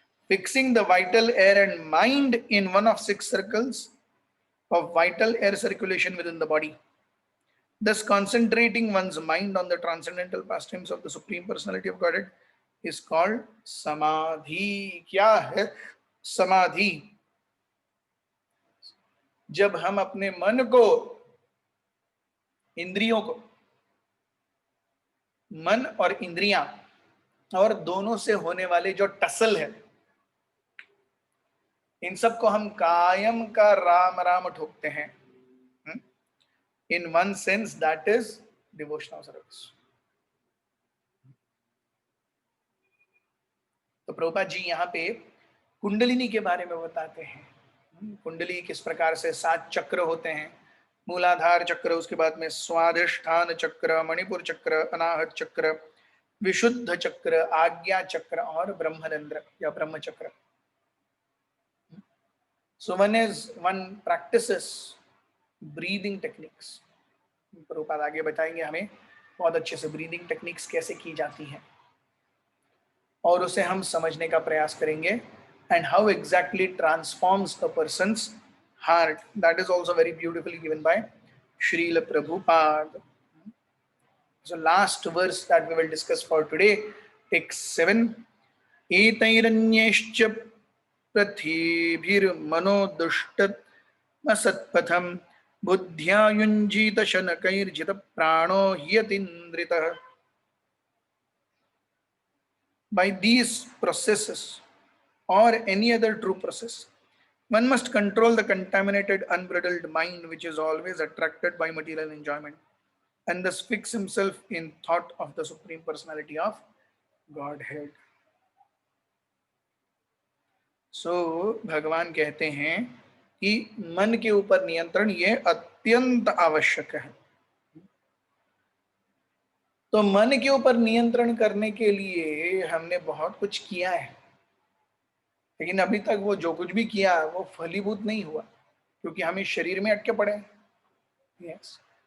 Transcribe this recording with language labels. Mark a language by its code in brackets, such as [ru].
[en] Fixing the vital air and mind in one of 6 circles of vital air circulation within the body, thus concentrating one's mind on the transcendental pastimes of the Supreme Personality of Godhead, is called samadhi. [hi] क्या है समाधि? जब हम अपने मन को, इंद्रियों को, मन और इंद्रियां और दोनों से होने वाले जो टसल है, इन सब को हम कायम का राम राम ठोकते हैं. [en] In one sense, that is devotional service. [hi] तो प्रभुपाद जी यहाँ पे कुंडलिनी के बारे में बताते हैं. कुंडली किस प्रकार से 7 चक्र होते हैं. मूलाधार चक्र, उसके बाद में स्वाधिष्ठान चक्र, मणिपुर चक्र, अनाहत चक्र, विशुद्ध चक्र, आज्ञा चक्र और ब्रह्मरंध्र या ब्रह्म चक्र. [en] So one practices breathing techniques. [hi] Prabhupada आगे बताएंगे हमें बहुत अच्छे से ब्रीदिंग टेक्निक्स कैसे की जाती हैं और उसे हम समझने का प्रयास करेंगे. [en] And how exactly transforms a person's heart. That is also very beautifully given by Srila Prabhupada. So last verse that we will discuss for today, text 7. [sa] Etairanyescha prathibhir manodustat masatpatham buddhya yunjita shanakair jita prano hyatindritah. [en] By these processes or any other true process, one must control the contaminated, unbridled mind which is always attracted by material enjoyment, and thus fix himself in thought of the Supreme Personality of Godhead. [hi] So भगवान कहते हैं कि मन के ऊपर नियंत्रण ये अत्यंत आवश्यक है. तो मन के ऊपर नियंत्रण करने के लिए हमने बहुत कुछ किया है, लेकिन अभी तक वो जो कुछ भी किया वो फलीभूत नहीं हुआ क्योंकि हम इस शरीर में अटके पड़े हैं. यस.